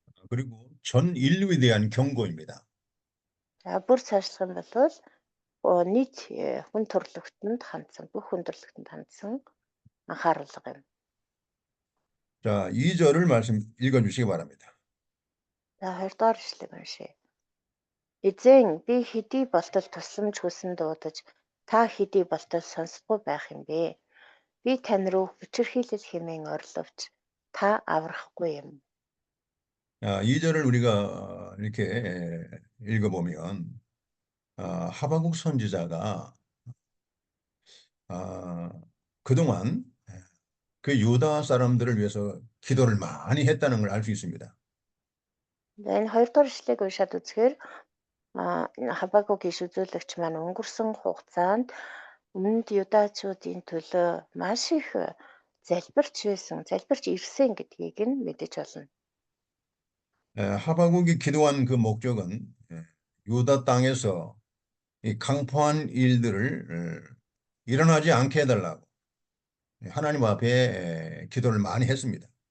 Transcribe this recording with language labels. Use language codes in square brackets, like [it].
[ko] 그리고 전 인류에 대한 경고입니다. [mn] За бүр цаашлах юм бол нийт хүн төрлөختөнд хандсан, бүх хүн төрлөختөнд хандсан анхааруулга юм. [ko] 자, 2절을 읽어주시기 바랍니다. [mn] За хоёрдугаар ишлэг уншъя. Эзэн би хэдий болтол тусламж хүсэн дуудаж та хэдий болтол сонсохгүй байх юм бэ? Би тань руу хүчирхийлэл хэмээн орловч та аврахгүй юм. [ko] 2절을 우리가 이렇게 읽어보면 하박국 선지자가 그동안 그 유다 사람들을 위해서 기도를 많이 했다는 걸 알 수 있습니다. [mn] Энэ хоёрдугаар ишлэгийг уншаад үзэхээр Хабакук иш үзүүлэгч маань өнгөрсөн хугацаанд өмнөд юдачуудын төлөө маш их залбирч ирсэн гэдгийг нь мэдэж болно. [ko] 하박국이 기도한 그 목적은 유다 땅에서 이 강포한 일들을 일어나지 않게 해달라고 하나님 앞에 기도를 많이 했습니다.